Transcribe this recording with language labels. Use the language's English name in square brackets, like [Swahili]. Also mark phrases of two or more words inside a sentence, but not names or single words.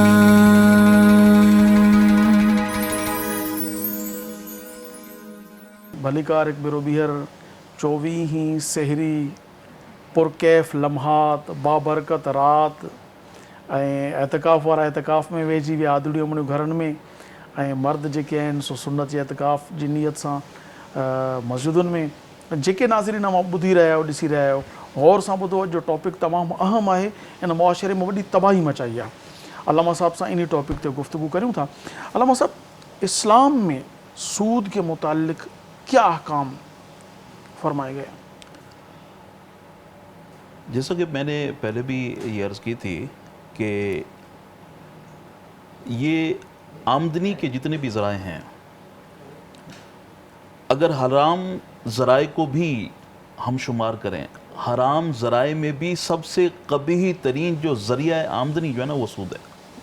[Sindhi] भलीकार एक बेरो बीहर 24 सहरी पुरकैफ़ लम्हात बाबरकत रात ऐं एतिकाफ़ वारा एतिकाफ़ में वेझी विया आदड़ियूं अमड़ियूं घरनि में, ऐं मर्द जेके आहिनि सो सुन्नत जे एतिकाफ़ जी नियत सां मस्जिदुनि में। जेके नाज़रीन मां ॿुधी रहिया आहियो, ॾिसी रहिया आहियो, गौर सां ॿुधो, अॼु जो टॉपिक तमामु अहम आहे, इन मुआशरे में वॾी तबाही मचाई आहे। अल्लामा साहब सां इन टॉपिक ते गुफ़्तगू करियूं था। [Urdu] अल्लामा साहब, اسلام میں سود کے متعلق کیا احکام فرمائے گئے؟ جیسا کہ میں نے پہلے بھی یہ عرض کی تھی کہ یہ آمدنی کے جتنے بھی ذرائع ہیں، اگر حرام ذرائع کو بھی ہم شمار کریں، حرام ذرائع میں بھی سب سے قبیح ترین جو ذریعہ آمدنی جو ہے نا وہ سود ہے۔